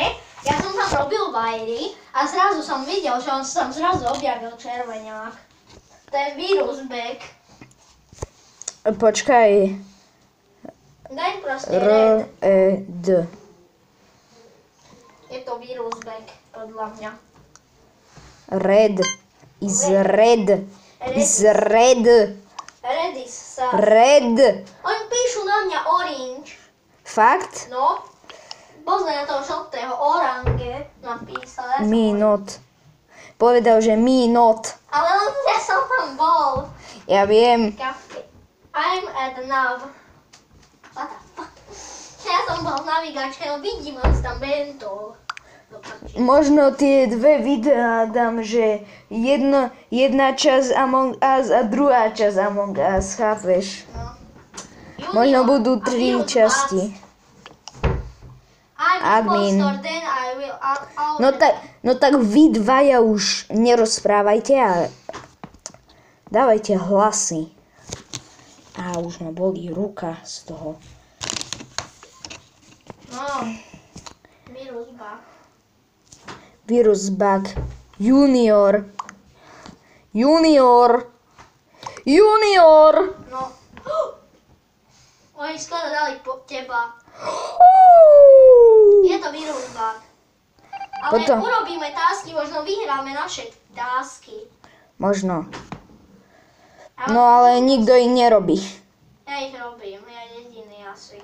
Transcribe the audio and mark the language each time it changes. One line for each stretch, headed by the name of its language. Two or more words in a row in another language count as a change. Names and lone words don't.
Slovak: Ja som tam robil bajry a zrazu som videl, že on sa tam zrazu objavil červeňák. To je vírus back. Počkaj. Daj proste red. R-E-D. Je to vírus back, podľa mňa.
English: Red. Is red. Is red. Red is sa. Red.
Slovak: Oni píšu na mňa orange. Fakt? No. Pozri na toho žltého orange napísal.
English: Me not.
Slovak: Povedal, že
English: me not.
Slovak: Ale ja som tam bol. Ja viem. Kafe.
English: I'm at nav. What the fuck?
Slovak: Ja som bol v navigačke, no vidím, on si tam bentol. Možno tie dve videá dám, že jedna časť Among Us a druhá časť Among Us, chápeš? No. Možno budú 3 časti. Admin. No tak vy dvaja už nerozprávajte a dávajte hlasy. A už ma bolí ruka z toho.
English: No. Virus bug. Virus bug. Junior. Junior. Junior.
Slovak: No. Oni skoro dali po teba. Je to vírus bug. Ale Potom. urobíme tasky, možno vyhráme naše tasky. Možno. No ale nikto ich nerobí. Ja ich robím, ja jediný asi.